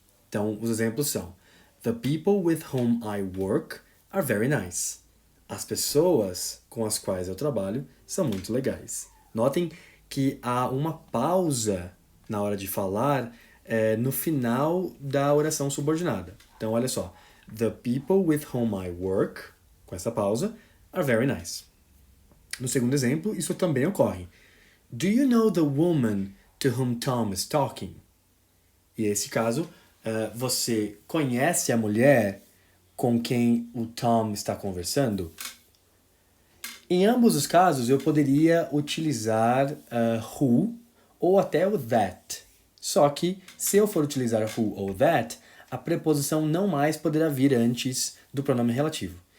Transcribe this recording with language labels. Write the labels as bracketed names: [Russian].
[Portuguese] Então, os exemplos são: [English] The people with whom I work are very nice. [Portuguese] As pessoas com as quais eu trabalho são muito legais. Notem que há uma pausa na hora de falar no final da oração subordinada. Então, olha só. [English] The people with whom I work, [Portuguese] com essa pausa, [English] are very nice. [Portuguese] No segundo exemplo, isso também ocorre. [English] Do you know the woman to whom Tom is talking? [Portuguese] E esse caso, você conhece a mulher com quem o Tom está conversando? Em ambos os casos, eu poderia utilizar who ou até o that. Só que, se eu for utilizar who ou that, a preposição não mais poderá vir antes do pronome relativo.